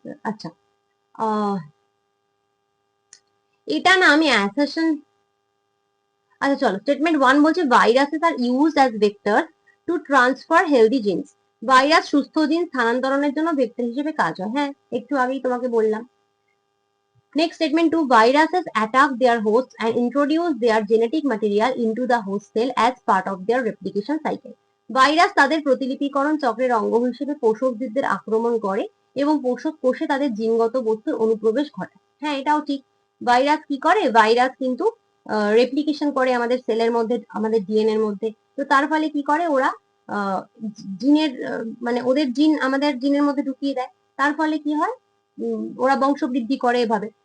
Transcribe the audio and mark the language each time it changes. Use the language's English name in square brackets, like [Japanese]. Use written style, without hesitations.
[Bangla] আচ্ছা, এটা না আমি [English] assertion, [Bangla] আচ্ছা চলো, [English] statement 1 [Bangla] বলছে [English] Viruses are used as vector to transfer healthy genes. [Bangla] Virus সুস্থ জিন স্থানান্তরণের জন্য ভেক্টর হিসেবে কাজ হয়, হ্যাঁ একটু আগেই তোমাকে বললাম। [English] Next statement 2, viruses attack their hosts and introduce their genetic material into the host cell as part of their replication cycle. [Bangla] Virus তাদের প্রতিলিপিকরণ চক্রের অঙ্গ হিসেবে পোষকজীবদের আক্রমণ করে এবং পোষক কোষে তাদের জিনগত বস্তুর অনুপ্রবেশ ঘটায়, হ্যাঁ এটাও ঠিক। ভাইরাস কি করে? ভাইরাস কিন্তু রেপ্লিকেশন করে আমাদের সেলের মধ্যে, আমাদের ডিএনএ এর মধ্যে। তো তার ফলে কি করে ওরা, জিনের মানে ওদের জিন আমাদের জিনের মধ্যে ঢুকিয়ে দেয়, তার ফলে কি হয়, ওরা বংশবৃদ্ধি করে এভাবে।